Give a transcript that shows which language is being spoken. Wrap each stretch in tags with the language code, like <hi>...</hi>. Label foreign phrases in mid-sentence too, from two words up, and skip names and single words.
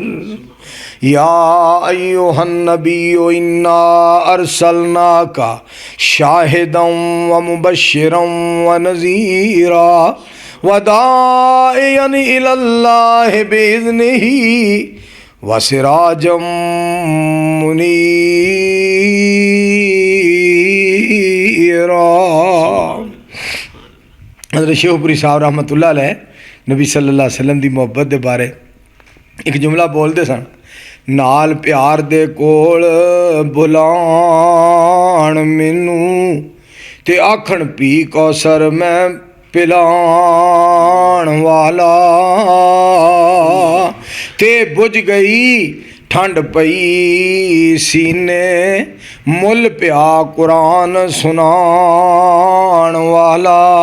<ar>يا أيها النبي إنا أرسلناك شاهدا و مبشرا و نذيرا و داعيا إلى الله بإذنه و سراجا منيرا.</ar> <pa>حضرت شیخپوری صاحب</pa> <ar>رحمة الله عليه</ar> <pa>نبی</pa> <ar>صلى الله عليه وسلم</ar> <pa>کی محبت کے بارے ایک جملہ بولتے سن، نال پیار دے کول بلاݨ مینوں تے آکھݨ پی کوثر میں پلاݨ والا، تے بجھ گئی ٹھنڈ پئی سینے مل پیا قرآن سناݨ والا.</pa>